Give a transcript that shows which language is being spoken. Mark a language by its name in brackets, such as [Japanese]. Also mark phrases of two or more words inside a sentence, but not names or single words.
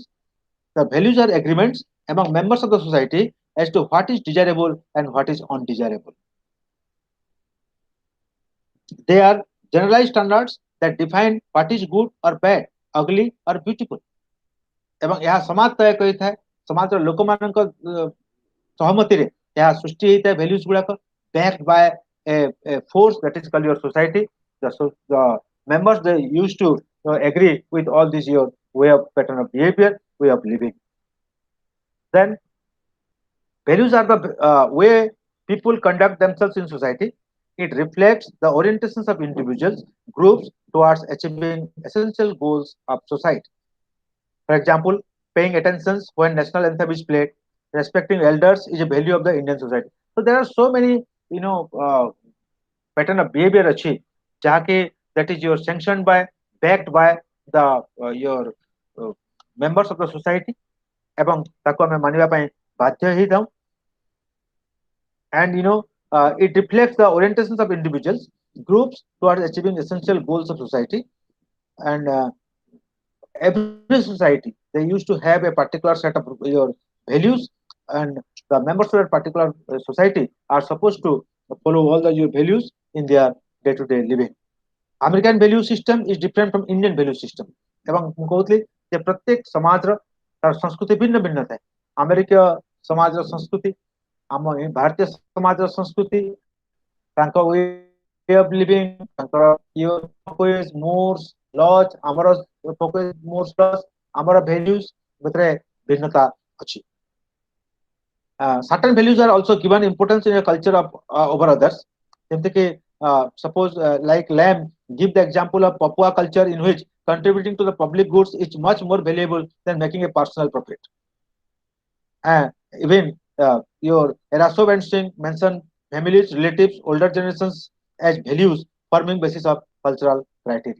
[English] The values are agreements among members of the society as to what is desirable and what is undesirable. They are generalized standards that define what is good or bad, ugly or beautiful. [Odia] ଏବଂ ଏହା ସମାଜ ତୟ କରିଥାଏ, ସମାଜର ଲୋକମାନଙ୍କ ସହମତିରେ ଏହା ସୃଷ୍ଟି ହେଇଥାଏ values ଗୁଡାକ, [English] backed by a force that is called your society. The members they used to agree with all these your way of pattern of behavior, way of living. Then values are the way people conduct themselves in society. It reflects the orientations of individuals, groups towards achieving essential goals of society. For example, paying attention when national anthem is played, respecting elders is a value of the Indian society. So there are so many, you know, pattern of behavior [Odia] ଅଛି, ଯାହାକି [English] that is your sanctioned by, backed by the your uh, members of the society, [Odia] ଏବଂ ତାକୁ ଆମେ ମାନିବା ପାଇଁ ବାଧ୍ୟ ହେଇଥାଉ. [English] And you know, it reflects the orientations of individuals, groups towards achieving essential goals of society. And every society they used to have a particular set of your values, and the members of that particular society are supposed to follow all the your values in their day-to-day living. American value system is different from Indian value system. [Odia] ଏବଂ ମୁଁ କହୁଥିଲି ଯେ ପ୍ରତ୍ୟେକ ସମାଜର ତାର ସଂସ୍କୃତି ଭିନ୍ନ ଭିନ୍ନ ଥାଏ. ଆମେରିକୀୟ ସମାଜର ସଂସ୍କୃତି, ଆମ ଭାରତୀୟ ସମାଜର ସଂସ୍କୃତି, ତାଙ୍କ [English] way of living, [Odia] ତାଙ୍କର [English] your focus, moors, laws, [Odia] ଆମର [English] focus, moors, laws, [Odia] ଆମର values ଭିତରେ ଭିନ୍ନତା ଅଛି. [English] Certain values are also given importance in a culture of over others. [Odia] ଯେମିତି କି [English] suppose like lamb Give the example of Papua culture in which contributing to the public goods is much more valuable than making a personal profit. And even your Eraso and Singh mention families, relatives, older generations as values forming basis of cultural criteria.